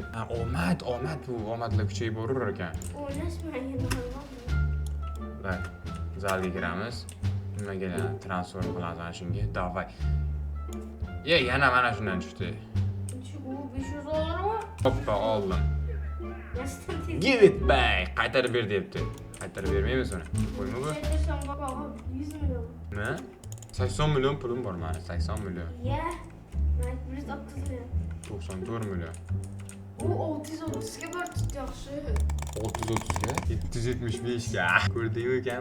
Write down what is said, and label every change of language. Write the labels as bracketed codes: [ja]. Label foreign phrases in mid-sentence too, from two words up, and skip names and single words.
[uz] Ha, omad bu. Omadlar kuchayib borar ekan. O'ylashmagan. Bak, zalga kiramiz. Nimaga transfer qilamiz ana shunga. Davay. Yana mana shundan tushdi. Bu 500 dollarmi? Hoppa, oldim. [en] Give it back. [uz] Qaytarib ber debdi. Qaytarib bermaymiz uni. Qo'yma bu. 100 million. Nima? 80 million pulim bor meni, 80 million. Ya. Men 130 million. 94 million. O 630 ga bor tut yaxshi. 630 ga, 775 ga. Ko'rdingmi ekan?